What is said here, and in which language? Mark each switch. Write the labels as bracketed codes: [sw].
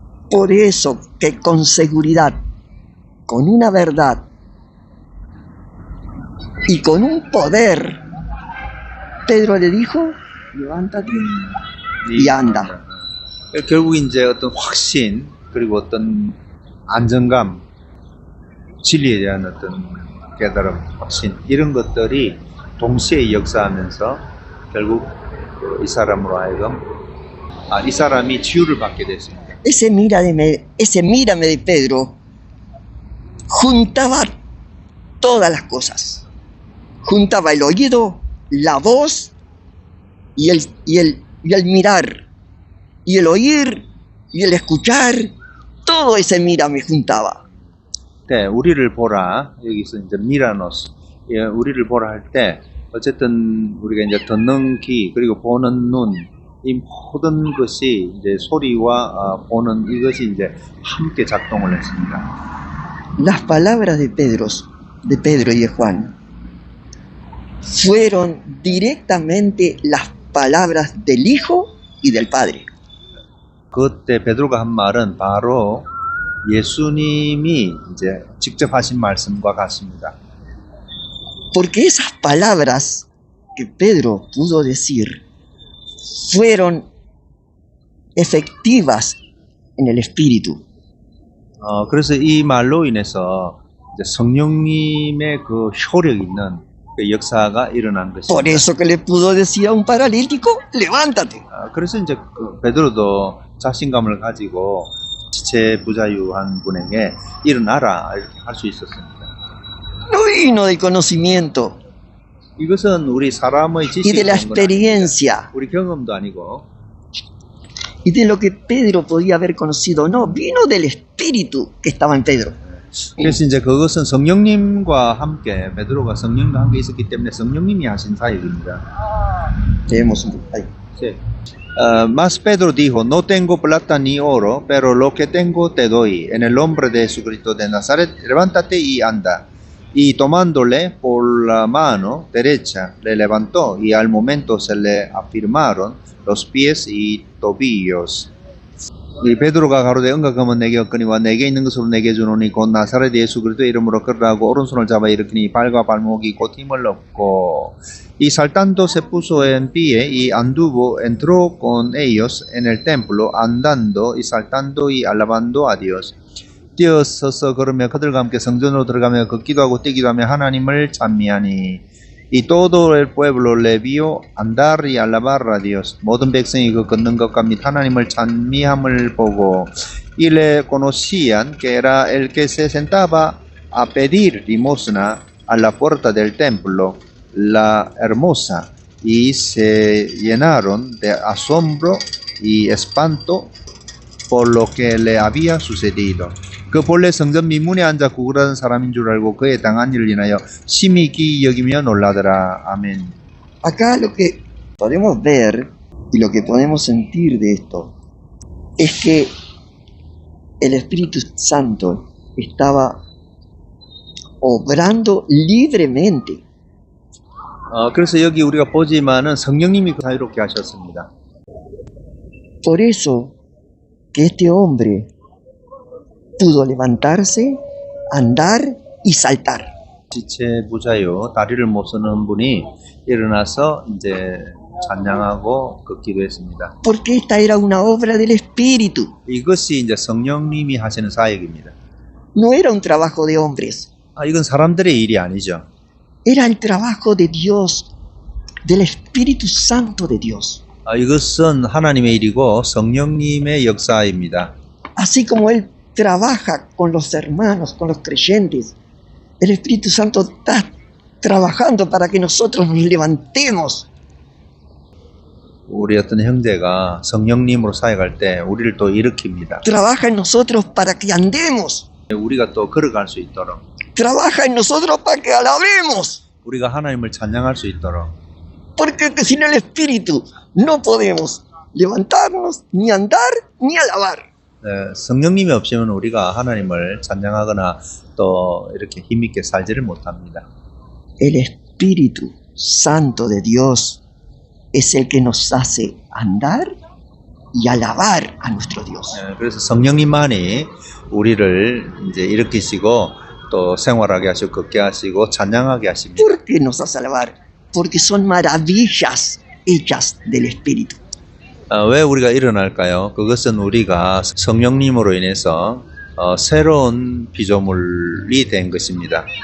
[es] Por eso que con seguridad, con una verdad y con un poder, Pedro le dijo, levántate y anda. [ko] 결국 이제 어떤 확신 그리고 어떤 안정감, 진리에 대한 어떤 깨달음, 확신 이런 것들이 동시에 역사하면서 결국 이 사람으로 하여금 이 사람이 치유를 받게 됐습니다. [es] Ese mírame de Pedro juntaba todas las cosas. Juntaba el oído, la voz y el mirar, y el oír y el escuchar. Todo ese mírame juntaba. [ko] 네, 우리를 보라. 여기서 이제 미라노스. 예, 우리를 보라 할 때 어쨌든 우리가 이제 듣는 귀 그리고 보는 눈 이 모든 것이 이제 소리와 보는 이것이 이제 함께 작동을 했습니다. [es] Las palabras de Pedro y de Juan fueron directamente las palabras del Hijo y del Padre. [ko] 그때 베드로가 한 말은 바로 예수님이 이제 직접 하신 말씀과 같습니다. [es] Porque esas palabras que Pedro pudo decir fueron efectivas en el Espíritu. [ko] 그래서 이 말로 인해서 이제 성령님의 그 효력 있는 그 역사가 일어난 것입니다. [es] Por eso que le pudo decir a un paralítico, levántate. [ko] 그래서 이제 그 베드로도 자신감을 가지고 지체 부자유한 분에게 일어나라 이렇게 할 수 있었습니다. [es] No vino del conocimiento [ko] 이것은 우리 사람의 [es] y de la [ko] 지식인 건 아닙니다. [es] experiencia [ko] 우리 경험도 아니고 [es] y de lo que Pedro podía haber conocido. No, vino del Espíritu que estaba en Pedro. [ko] 그래서 이제 그것은 성령님과 함께 베드로가 성령과 함께 있었기 때문에 성령님이 하신 사역입니다. [es] Leemos un poco ahí. Sí. Mas Pedro dijo, no tengo plata ni oro, pero lo que tengo te doy. En el nombre de Jesucristo de Nazaret, levántate y anda. Y tomándole por la mano derecha, le levantó y al momento se le afirmaron los pies y tobillos. [ko] 이 베드로가 가로되 응각하면 내게 얻거니와 내게 있는 것으로 내게 주노니 곧 나사렛 예수 그리스도의 이름으로 걸으라고 오른손을 잡아 일으키니 발과 발목이 곧 힘을 얻고 [es] y saltando se puso en pie y anduvo entró con ellos en el templo andando y saltando y alabando a Dios. [ko] 뛰어서서 걸으며 그들과 함께 성전으로 들어가며 걷기도 하고 뛰기도 하며 하나님을 찬미하니 [es] y todo el pueblo le vio andar y alabar a Dios. [ko] 모든 백성이 그 걷는 것과 및 하나님을 찬미함을 보고 [es] y le conocían que era el que se sentaba a pedir limosna a la puerta del templo, la hermosa, y se llenaron de asombro y espanto por lo que le había sucedido. [ko] 그 본래 성전 미문에 앉아 구걸하던 사람인 줄 알고 그의 당한 일을 인하여 심히 기이 여기며 놀라더라. 아멘. [es] Acá lo que podemos ver y lo que podemos sentir de esto es que el Espíritu Santo estaba obrando libremente. [ko] 그래서 여기 우리가 보지만은 성령님이 자유롭게 하셨습니다. [es] Por eso que este hombre pudo levantarse, andar y saltar. [ko] 지체 부자요 다리를 못 쓰는 분이 일어나서 이제 찬양하고 걷기도 했습니다. [es] Porque esta era una obra del Espíritu. [ko] 이것이 이제 성령님이 하시는 사역입니다. [es] No era un trabajo de hombres. [ko] 이건 사람들의 일이 아니죠. [es] Era el trabajo de Dios, del Espíritu Santo de Dios. [ko] 이것은 하나님의 일이고 성령님의 역사입니다. [es] Así como Él trabaja con los hermanos, con los creyentes, El Espíritu Santo está trabajando para que nosotros nos levantemos. [ko] 우리 어떤 형제가 성령님으로 사역할 때 우리를 또 일으킵니다. [es] Trabaja en nosotros para que andemos. [ko] 우리가 또 걸어갈 수 있도록, [es] Trabaja en nosotros para que alabemos. [ko] 우리가 하나님을 찬양할 수 있도록. [es] Porque sin el Espíritu no podemos levantarnos, ni andar, ni alabar. [ko] 성령님이 없으면 우리가 하나님을 찬양하거나 또 이렇게 힘있게 살지를 못합니다. [es] El Espíritu Santo de Dios es el que nos hace andar y alabar a nuestro Dios. [ko] 그래서 성령님만이 우리를 이제 일으키시고 또 생활하게 하시고 걷게 하시고 찬양하게 하십니다. [es] ¿Por qué nos hace alabar? Porque son maravillas hechas del Espíritu. [ko] 왜 우리가 일어날까요? 그것은 우리가 성령님으로 인해서 새로운 피조물이 된 것입니다.